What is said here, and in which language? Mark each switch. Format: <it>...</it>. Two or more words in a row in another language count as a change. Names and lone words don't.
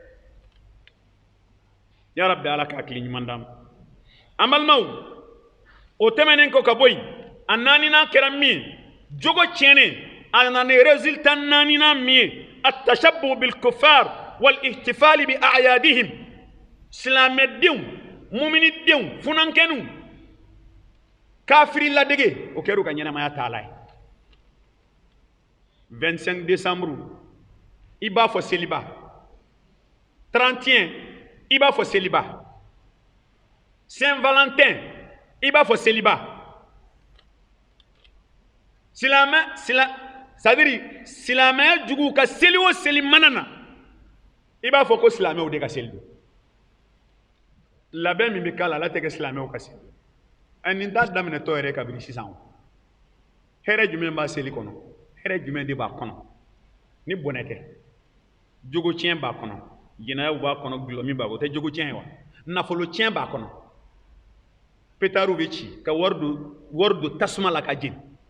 <ar>يا رب</ar> <bm>ala ka hakili ɲuman d'an ma an balimaw o tɛmɛnen kɔ ka bɔ yen a naaninan kɛra min ye jogo tiɲɛnen a nana ni résultat naaninan min ye</bm> <ar>التشبه بالكفار والاحتفال بأعيادهم</ar> <bm>silamɛdenw muminidenw funankɛninw kafiri ladege o kɛra u ka ɲɛnamaya taala ye 25 décembre i b'a fɔ seliba 31 i b'a fɔ seliba Saint Valentin i b'a fɔ seliba c'est-à-dire silamɛya jugu ka seli o seli mana na i b'a fɔ ko silamɛw de ka seli don labɛn min bɛ k'a la ala tɛ kɛ silamɛw ka seli nin t'a daminɛtɔ yɛrɛ kabini sisan o hɛrɛ jumɛn b'a seli kɔnɔ hɛrɛ jumɛn de b'a kɔnɔ ni bɔnɛ tɛ jogo tiɲɛ b'a kɔnɔ jɛnɛyaw b'a kɔnɔ gulɔmin b'a kɔnɔ o tɛ jogo tiɲɛ ye wa nafolo tiɲɛ b'a kɔnɔ pétard bɛ ci ka wari don tasuma la ka jeni</bm>